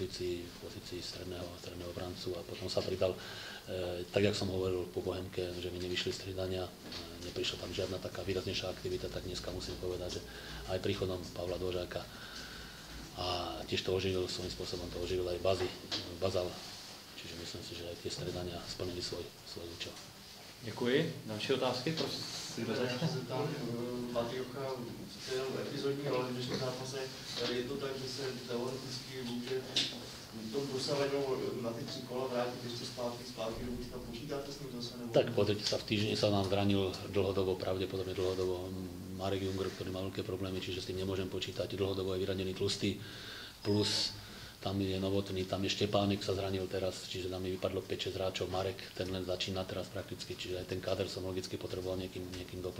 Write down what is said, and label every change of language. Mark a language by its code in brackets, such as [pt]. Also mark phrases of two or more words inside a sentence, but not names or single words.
[sk] pozícii stredného obrancu a potom sa pridal, tak jak som hovoril po Bohemke, že mi nevyšli striedania, neprišla tam žiadna taká výraznejšia aktivita, tak dneska musím povedať, že aj príchodom Pavla Dvořáka a tiež to oživil, svojím spôsobom to oživil aj Bazal, čiže myslím si, že aj tie striedania splnili svoj účel. [cs] Děkuji. Další otázky, prosím. Matyjocha přijel epizodní roli v dnešním zápase. Je to tak, že se teoreticky může to dosavadnou na ty 3 kola vrátit ještě zpátky do Buďka. Počítáte s ním zase? [sk] Tak pozrite sa, v týždni sa nám zranil pravdepodobne dlhodobo Marek Junger, ktorý má veľké problémy, čiže s tým nemôžem počítať. Dlhodobo je vyranený Tlustý, plus tam je Novotný, tam je Štepánek sa zranil teraz, čiže nám mi vypadlo 5-6 hráčov, Marek, ten len začína teraz prakticky, čiže aj ten káder som logicky potreboval niekým doplniť.